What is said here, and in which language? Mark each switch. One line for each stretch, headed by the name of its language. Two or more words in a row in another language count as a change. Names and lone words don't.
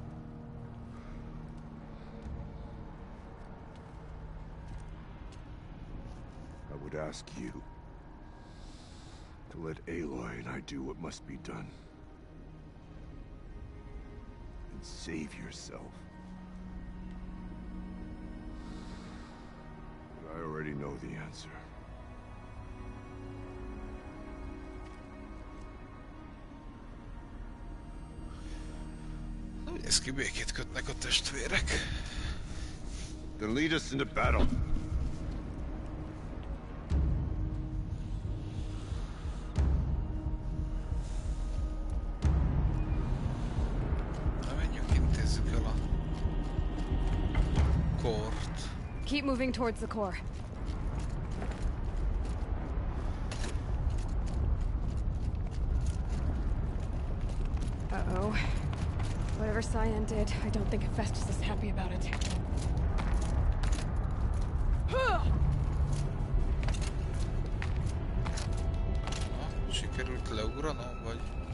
English: I would ask you to let Aloy and I do what must be done. And save yourself. But I already know the answer.
Hungarian: Ez ki békét kötnek a testvérek.
English: Then lead us into battle.
Hungarian: Na menjünk, intézzük el a kort.
English: Keep moving towards the core. Uh-oh. Whatever Cyan did, I don't think Hephaestus is happy about it.
Hungarian: Sikerült leugranom, vagy...